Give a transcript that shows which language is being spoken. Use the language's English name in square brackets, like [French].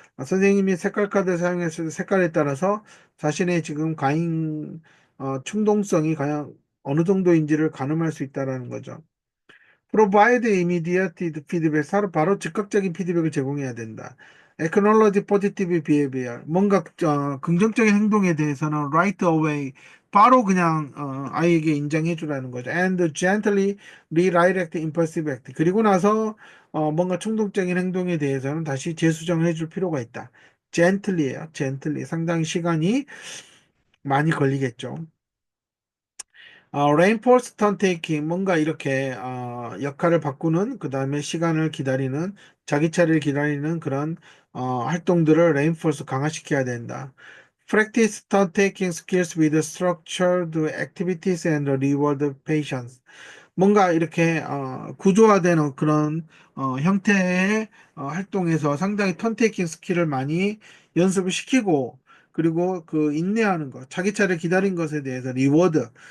[Korean] 선생님이 색깔 카드 사용했을 때 색깔에 따라서 자신의 지금 과잉 충동성이 과연 어느 정도인지를 가늠할 수 있다라는 거죠. [English] Provide immediate feedback, [Korean] 바로 즉각적인 피드백을 제공해야 된다. [English] Acknowledge positive behavior, [Korean] 뭔가 긍정적인 행동에 대해서는 [English] right away, [Korean] 바로 그냥 아이에게 인정해 주라는 거죠. [English] And gently redirect impulsive act. [Korean] 그리고 나서 뭔가 충동적인 행동에 대해서는 다시 재수정을 해줄 필요가 있다. gently예요. gently. 상당히 시간이 많이 걸리겠죠. [English] reinforce turn taking, [Korean] 뭔가 이렇게 역할을 바꾸는, 그 다음에 시간을 기다리는, 자기 차례를 기다리는 그런 활동들을 reinforce 강화시켜야 된다. [English] Practice turn taking skills with structured activities and reward patience. [Korean] 뭔가 이렇게 구조화된 그런 형태의 활동에서 상당히 턴테이킹 스킬을 많이 연습을 시키고, 그리고 그 인내하는 것, 자기 차례 기다린 것에 대해서 리워드.